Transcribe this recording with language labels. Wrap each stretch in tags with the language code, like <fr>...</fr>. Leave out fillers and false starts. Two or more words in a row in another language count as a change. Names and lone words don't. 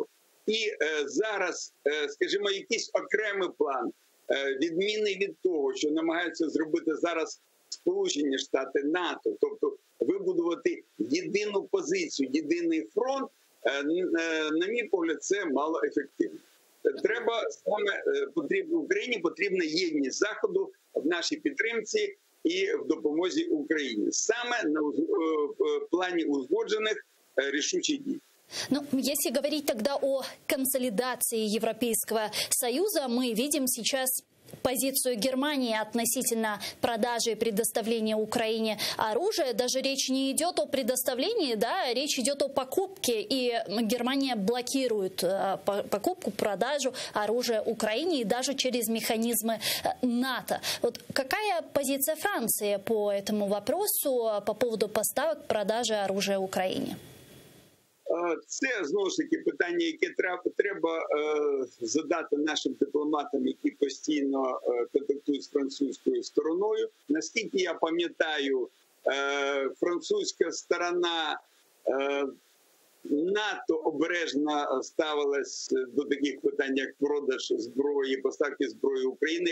<uk>І зараз, скажімо, якийсь окремий план, відмінний від того, що намагаються зробити зараз Сполучені Штати, НАТО, тобто вибудувати єдину позицію, єдиний фронт, на мій погляд, це малоефективно. Треба саме Україні потрібна єдність Заходу в нашій підтримці і в допомозі Україні. Саме в плані узгоджених рішучих дій. Ну,</uk> <ru>если говорить тогда о консолидации Европейского Союза, мы видим сейчас позицию Германии относительно продажи и предоставления Украине оружия. Даже речь не идет о предоставлении, да, речь идет о покупке. И Германия блокирует покупку, продажу оружия Украине и даже через механизмы НАТО. Вот какая позиция Франции по этому вопросу, по поводу поставок, продажи оружия Украине?</ru> <uk>Це, знову ж таки, питання, яке треба задати нашим дипломатам, які постійно контактують з французькою стороною. Наскільки я пам'ятаю, французька сторона надто обережно ставилась до таких питань, як продаж зброї, поставки зброї України.</uk>